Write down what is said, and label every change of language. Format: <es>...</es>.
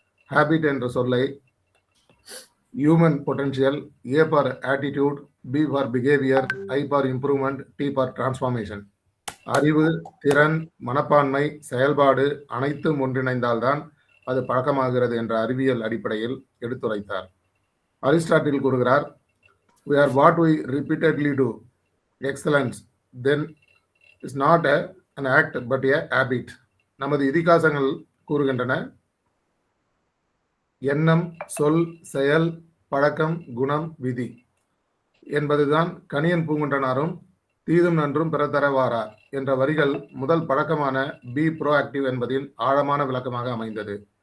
<ta>Habit என்ற சொல்லை human potential,</ta> <en>A for attitude, B for behavior, I for improvement, T for transformation,</en> <ta>அறிவு, திறன், மனப்பான்மை, செயல்பாடு அனைத்தும் ஒன்றிணைந்தால்தான் அது பழக்கமாகிறது என்ற அறிவியல் அடிப்படையில் எடுத்துரைத்தார். அரிஸ்டாட்டில் கூறுகிறார்,</ta> <en>we are what we repeatedly do. Excellence then is not an act but a habit.</en> <ta>நமது இதிகாசங்கள் கூறுகின்றன, எண்ணம், சொல், செயல், பழக்கம், குணம், விதி என்பதுதான் கணியன் பூங்குன்றனாரும் தீதும் நன்றும் பிறத்தரவாரா என்ற வரிகள் முதல் பழக்கமான பி ப்ரோஆக்டிவ் என்பதின் ஆழமான விளக்கமாக அமைந்தது.</ta>